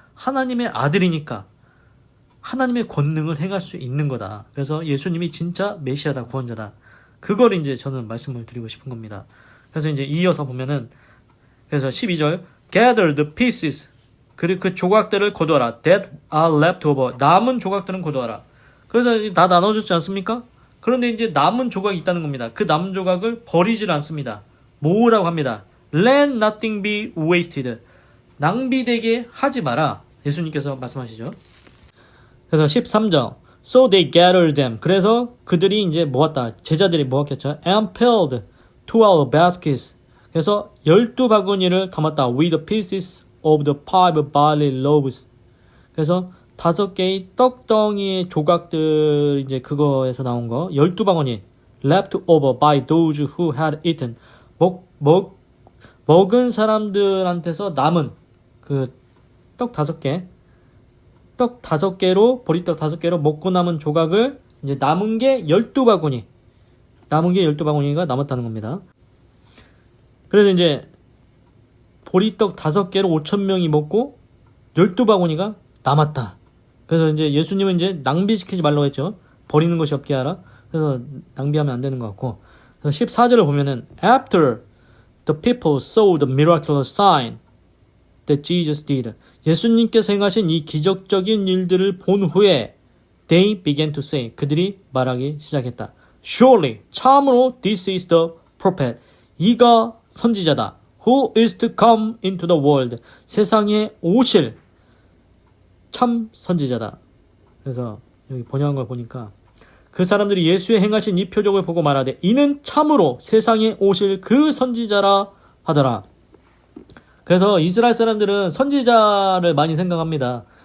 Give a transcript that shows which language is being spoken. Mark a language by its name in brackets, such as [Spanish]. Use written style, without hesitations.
[Korean] 하나님의 아들이니까 하나님의 권능을 행할 수 있는 거다. 그래서 예수님이 진짜 메시아다, 구원자다. 그걸 이제 저는 말씀을 드리고 싶은 겁니다. 그래서 이제 이어서 보면은 그래서 12절 [English] Gather the pieces [Korean] 그리고 그 조각들을 거두어라. [English] That are left over [Korean] 남은 조각들은 거두어라. 그래서 다 나눠줬지 않습니까? 그런데 이제 남은 조각이 있다는 겁니다. 그 남은 조각을 버리질 않습니다. 모으라고 합니다. [English] Let nothing be wasted. [Korean] 낭비되게 하지 마라. 예수님께서 말씀하시죠. 그래서 13절. [English] So they gathered them. [Korean] 그래서 그들이 이제 모았다. 제자들이 모았겠죠. [English] And filled 12 baskets. [Korean] 그래서 12바구니를 담았다. [English] With the pieces of the 5 barley loaves. [Korean] 그래서 5개의 떡덩이의 조각들 이제 그거에서 나온 거 12바구니 [English] left over by those who had eaten. [Korean] 먹은 사람들한테서 남은 그 떡 5개 떡 5개로 보리떡 5개로 먹고 남은 조각을 이제 남은 게 12바구니 남은 게 12바구니가 남았다는 겁니다. 그래서 이제 보리떡 5개로 5,000명이 먹고 12바구니가 남았다. 그래서 이제 예수님은 이제 낭비시키지 말라고 했죠. 버리는 것이 없게 하라. 그래서 낭비하면 안 되는 것 같고. 그래서 14절을 보면은 [English] After the people saw the miraculous sign that Jesus did. [Korean] 예수님께서 행하신 이 기적적인 일들을 본 후에 [English] they began to say. [Korean] 그들이 말하기 시작했다. [English] Surely, [Korean] 참으로 [English] this is the prophet. [Korean] 이가 선지자다. [English] Who is to come into the world. [Korean] 세상에 오실 참 선지자다. 그래서 여기 번역한 걸 보니까 그 사람들이 예수의 행하신 이 표적을 보고 말하되 이는 참으로 세상에 오실 그 선지자라 하더라. 그래서 이스라엘 사람들은 선지자를 많이 생각합니다.